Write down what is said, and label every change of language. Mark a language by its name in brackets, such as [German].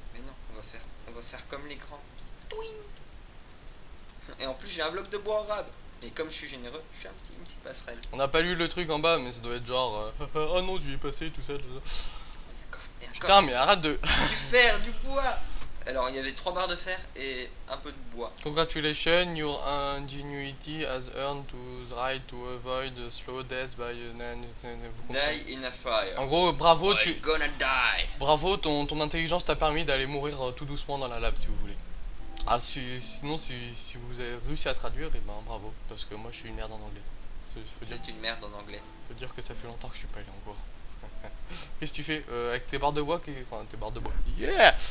[French] Mais non, on va faire comme les grands. Touing. Et en plus j'ai un bloc de bois arabe. Et comme je suis généreux, je fais une petite passerelle. On n'a pas lu le truc en bas, mais ça doit être genre... oh non, je vais y passer, tout ça. Il y a un coffre, il y a un Putain, coffre. mais arrête de... Du fer, du bois. Alors il y avait 3 barres de fer et un peu de bois. [English] Congratulations, your ingenuity has earned to the right to avoid a slow death by... [French] Vous comprenez? [English] Die in a fire. [French] En gros, bravo, [English] I'm gonna die. [French] Bravo, ton intelligence t'a permis d'aller mourir tout doucement dans la lave si vous voulez. Ah, sinon, si vous avez réussi à traduire, et ben bravo, parce que moi je suis une merde en anglais. C'est une merde en anglais. Faut dire que ça fait longtemps que je suis pas allé encore. Qu'est-ce que tu fais avec tes barres de bois? Enfin, tes barres de bois. Yeah!